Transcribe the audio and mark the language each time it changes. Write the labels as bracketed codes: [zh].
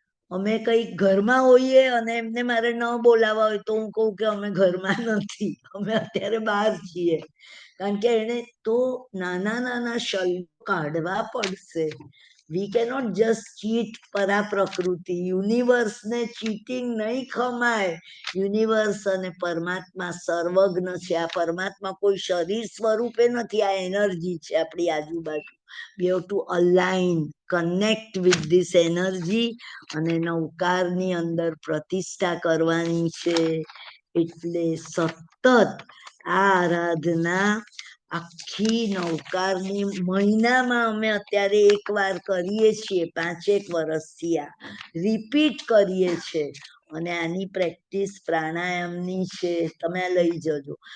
[gu] અમે કઈ ઘરમાં હોઈએ અને એમને મારે ન બોલાવવા હોય તો હું કહું કે અમે ઘરમાં નથી, અમે અત્યારે બહાર છીએ, કારણ કે એને તો નાના નાના શલ્યો કાઢવા પડશે. [en] we cannot just cheat [gu] પરા પ્રકૃતિ. યુનિવર્સને ચીટિંગ નહીં ખમાય. યુનિવર્સ અને પરમાત્મા સર્વજ્ઞ છે. આ પરમાત્મા કોઈ શરીર સ્વરૂપે નથી, આ એનર્જી છે આપણી આજુબાજુ. [en] we have to align, connect with this energy [gu] અને નૌકારની અંદર પ્રતિષ્ઠા કરવાની છે. એટલે સતત આ આરાધના આખી નૌકારની મહિનામાં અમે અત્યારે એક વાર કરીએ છીએ, 5 વર્ષથી આ રિપીટ કરીએ છીએ. અને આની પ્રેક્ટિસ પ્રાણાયામની છે, તમે આ લઈ જજો.